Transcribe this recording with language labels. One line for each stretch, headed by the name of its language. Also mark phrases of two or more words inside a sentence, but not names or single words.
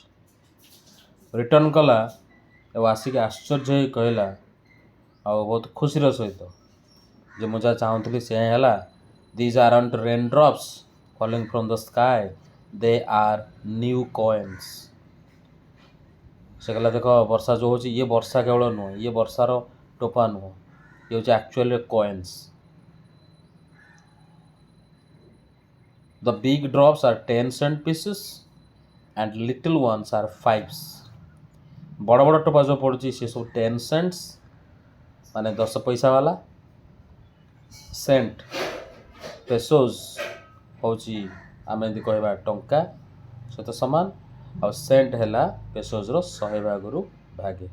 Odia: ରିଟର୍ଣ୍ଣ କଲା ଏବଂ ଆସିକି ଆଶ୍ଚର୍ଯ୍ୟ ହେଇ କହିଲା, ଆଉ ବହୁତ ଖୁସିର ସହିତ, ଯେ ମୁଁ ଯାହା ଚାହୁଁଥିଲି ସେୟା ହେଲା।
English: These aren't rain drops falling from the sky, they are new coins.
Odia: ସେ କହିଲା ଦେଖ ବର୍ଷା ଯେଉଁ ହେଉଛି, ଇଏ ବର୍ଷା କେବଳ ନୁହଁ, ଇଏ ବର୍ଷାର ଟୋପା ନୁହଁ, ଇଏ ହେଉଛି ଆକ୍ଚୁଆଲି କଏନ୍ସ।
English: The big drops are 10 cent pieces and little ones are 5s.
Odia: ବଡ଼ ବଡ଼ ଟୋପା ଯେଉଁ ପଡ଼ୁଛି ସେ ସବୁ 10 cents, ମାନେ 10 ପଇସା ବାଲା। ସେଣ୍ଟ, ପେସୋସ୍ ହେଉଛି ଆମେ ଯଦି କହିବା ଟଙ୍କା ସହିତ ସମାନ, ଆଉ ସେଣ୍ଟ ହେଲା ପେସୋଜ୍ର 100 ଭାଗରୁ ଭାଗେ।